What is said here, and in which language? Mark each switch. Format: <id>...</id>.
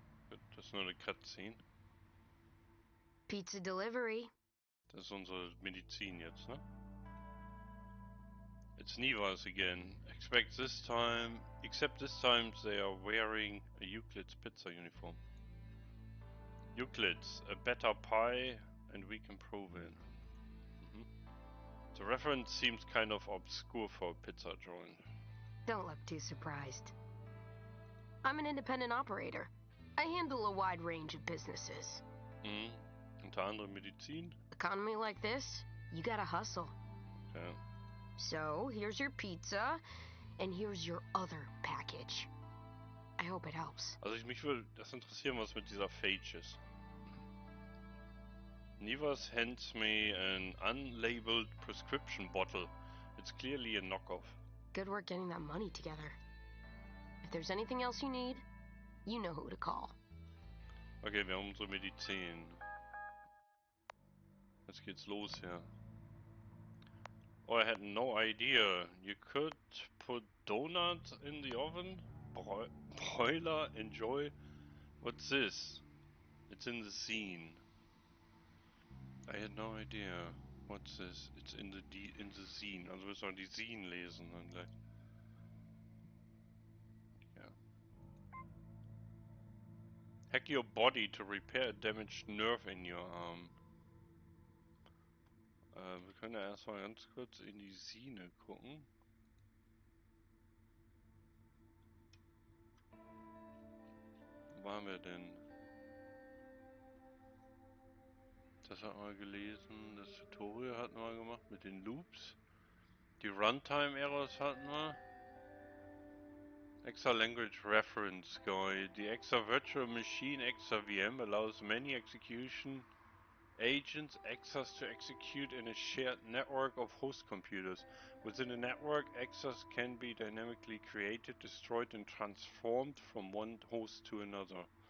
<de>Gut, das ist nur eine Cutscene.</de> <en>Pizza delivery.</en> <de>Das ist unsere Medizin jetzt, ne?</de> <en>It's Nivas again. Except this time they are wearing a Euclid's pizza uniform. Euclid's, a better pie, and we can prove it. The reference seems kind of obscure for a pizza drawing. Don't look too surprised. I'm an independent operator. I handle a wide range of businesses.</en> <de>Unter anderem Medizin.</de> <en>Economy like this, you gotta hustle.</en> <de>Ja.</de> <en>So, here's your pizza, and here's your other package. I hope it helps.</en> <de>Also mich würde das interessieren, was mit dieser Phage ist.</de> <en>Nivas hands me an unlabeled prescription bottle. It's clearly a knockoff. Good work getting that money together. If there's anything else you need, you know who to call.</en> <de>Okay, wir haben unsere Medizin. Jetzt geht's los hier.</de> <en>Oh, I had no idea. You could put donut in the oven? Broiler, enjoy. What's this? It's in the zine. I had no idea. What's this? It's in the zine.</en> <de>Also müssen wir die Zine lesen dann gleich. Ja.</de> <en>Hack your body to repair a damaged nerve in your arm.</en> <de>Wir können ja erstmal ganz kurz in die Zine gucken. Wo waren wir denn? Das hatten wir gelesen. Das Tutorial hatten wir gemacht mit den Loops. Die Runtime Errors hatten wir.</de> <en>Exa Language Reference Guide. The Exa Virtual Machine Exa VM allows many execution agents access to execute in a shared network of host computers. Within a network, Exas can be dynamically created, destroyed, and transformed from one host to another.</en>